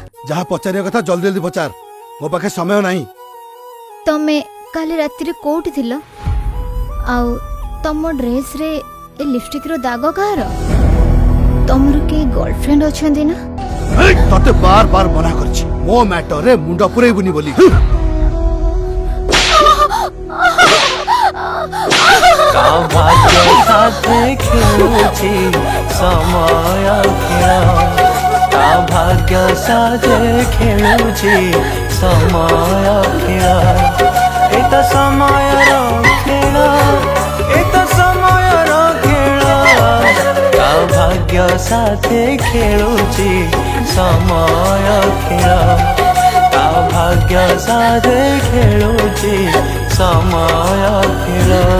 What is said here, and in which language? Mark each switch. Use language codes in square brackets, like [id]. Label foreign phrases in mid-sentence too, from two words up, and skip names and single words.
[or] ଯାହା ପଚାରିବା କଥା ଜଲ୍ଦି ଜଲ୍ଦି ପଚାର, ମୋ ପାଖେ ସମୟ ନାହିଁ। ତମେ କାଲି ରାତିରେ କୋଉଠି ଥିଲ? ଆଉ ତମ ଡ୍ରେସରେ ଏ ଲିପଷ୍ଟିକର ଦାଗ କାହାର? ତମର କେହି ଗର୍ଲଫ୍ରେଣ୍ଡ ଅଛନ୍ତି ନା? ତତେ ବାର ବାର ମନା କରିଛି ମୋ ମ୍ୟାଟରରେ ମୁଣ୍ଡ ପୁରେଇବୁନି ବୋଲି। କା ଭାଗ୍ୟ ସାଥେ ଖେଳୁଛି ସମୟ ଖେଳ, କା ଭାଗ୍ୟ ସାଥେ ଖେଳୁଛି ସମୟ ଖେଳ, ଏତ ସମୟ ଖେଳ, ଏତ ସମୟ ଖେଳ, କା ଭାଗ୍ୟ ସାଥେ ଖେଳୁଛି ସମୟ ଖେଳ, କା ଭାଗ୍ୟ ସାଥେ ଖେଳୁଛି ସମୟ ଖେଳ।